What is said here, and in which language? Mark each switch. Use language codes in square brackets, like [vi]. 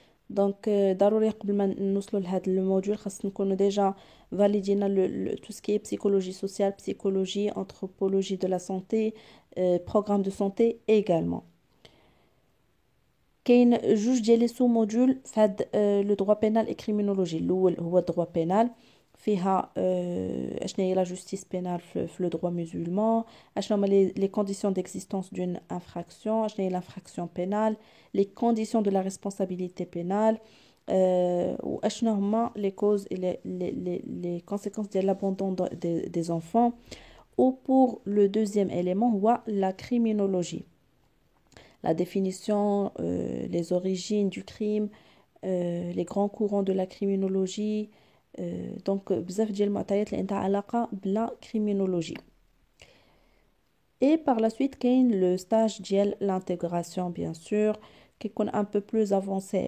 [fr] Donc [ar] ضروري قبل ما نوصلوا لهذا الموديول خاص نكونوا [fr] déjà validina tout ce qui est psychologie sociale, psychologie, anthropologie de la santé, programme de santé également. [ar] كاين جوج ديال لي سو موديول في هاد لو [fr] droit pénal et criminologie. [ar] الاول هو [fr] droit pénal [ar] فيها اشنا هي لا جوستيس بينال في لو [fr] droit musulman [ar] اشنا هما لي [fr] conditions d'existence d'une infraction [ar] اشنا هي [fr] l'infraction pénale les conditions de la responsabilité pénale [ar] واشنا هما [fr] les causes et les conséquences [ar] ديال [fr] l'abandon des enfants Ou pour le deuxième élément, la criminologie. La définition, les origines du crime, les grands courants de la criminologie. [ar] Donc, بزاف ديال المعطيات اللي عندها علاقة بلا criminologie. [fr] Et par la suite, [ar] كاين [fr] le stage [ar] ديال [fr] l'intégration, bien sûr, qui est un peu plus avancé.